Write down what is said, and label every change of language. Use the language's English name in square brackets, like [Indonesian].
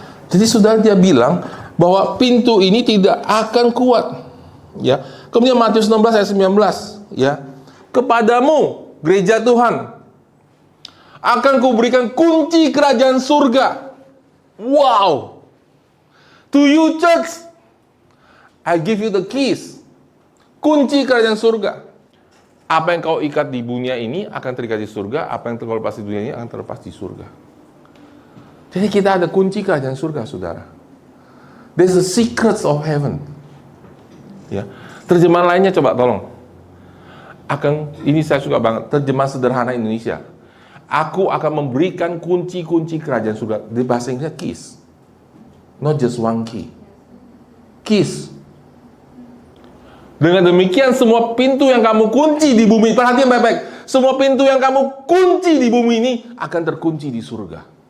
[Indonesian] Jadi saudara, dia bilang bahwa pintu ini tidak akan kuat. Ya. Kemudian Matius 16 ayat 19, ya. Kepadamu gereja Tuhan akan kuberikan kunci kerajaan surga. Wow. [English] To you church, I give you the keys. [Indonesian] Kunci kerajaan surga. Apa yang kau ikat di dunia ini akan terikat di surga. Apa yang terlepas di dunia ini akan terlepas di surga. Jadi kita ada kunci kerajaan surga, saudara. [English] There's the secrets of heaven. [Indonesian] Ya. Terjemahan lainnya coba tolong. Ini saya suka banget. Terjemahan sederhana Indonesia. Aku akan memberikan kunci-kunci kerajaan surga. Di bahasa Inggrisnya keys. [English] Not just one key. Keys. [Indonesian] Dengan demikian semua pintu yang kamu kunci di bumi, perhatian baik-baik, semua pintu yang kamu kunci di bumi ini akan terkunci di surga.